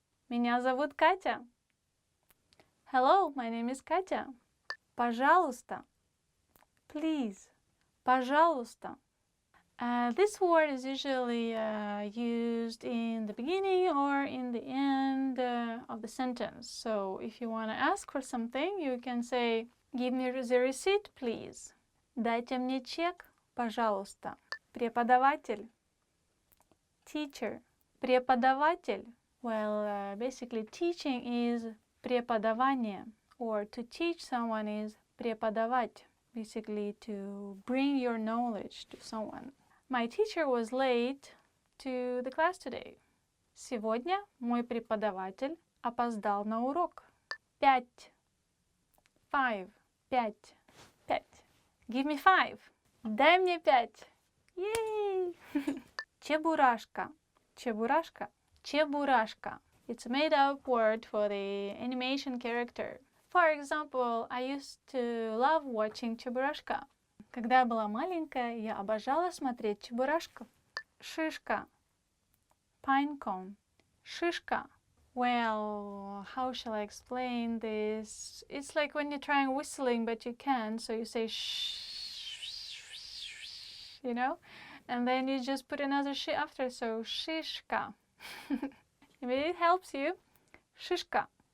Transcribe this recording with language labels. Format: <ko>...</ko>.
<ru>Меня зовут Катя.</ru> <en>Hello, my name is Katya.</en> <ru>Пожалуйста.</ru> <en>Please.</en> <ru>Пожалуйста.</ru> <en>This word is usually used in the beginning or in the end of the sentence. So if you want to ask for something, you can say, give me the receipt, please.</en> <ru>Дайте мне чек, пожалуйста. Преподаватель.</ru> <en>Teacher.</en> <ru>Преподаватель.</ru> <en>Well, basically teaching is</en> <ru>преподавание,</ru> <en>or to teach someone is</en> <ru>преподавать.</ru> <en>Basically to bring your knowledge to someone. My teacher was late to the class today.</en> <ru>Сегодня мой преподаватель опоздал на урок.</ru> <en>5. 5. 5. 5. Give me 5.</en> <ru>Дай мне 5. Yay! Чебурашка. Чебурашка. Чебурашка.</ru> <en>It's a made-up word for the animation character. For example, I used to love watching Чебурашка.</en> <ru>Когда я была маленькая, я обожала смотреть Чебурашку. Шишка.</ru> <en>Pine cone.</en> <ru>Шишка.</ru> <en>Well, how shall I explain this? It's like when you're trying whistling, but you can't, so you say shh, you know? And then you just put another sh after, so shishka. Maybe it helps you. Shishka.</en>